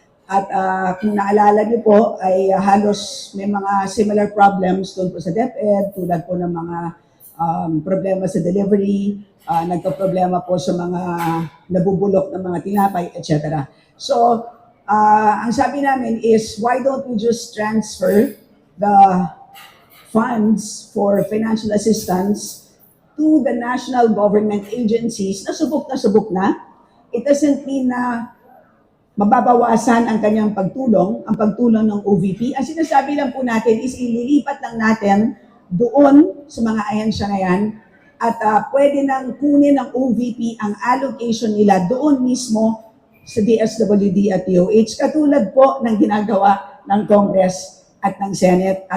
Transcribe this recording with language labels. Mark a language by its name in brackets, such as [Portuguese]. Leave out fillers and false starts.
[Filipino] At kung naalala niyo po, ay halos may mga similar problems doon po sa DepEd, tulad po ng mga problema sa delivery, nagka-problema po sa mga nabubulok ng mga tinapay, etc. [English] So, [Filipino] ang sabi namin [English] is, why don't we just transfer the funds for financial assistance to the national government agencies [Filipino] na subok na. [English] It doesn't mean [Filipino] na mababawasan ang kanyang pagtulong, ang pagtulong ng OVP. Ang sinasabi lang po natin is ililipat lang natin doon sa mga ahensya na yan at pwede nang kunin ng OVP ang allocation nila doon mismo sa DSWD at DOH, katulad po ng ginagawa ng Congress at ng Senate.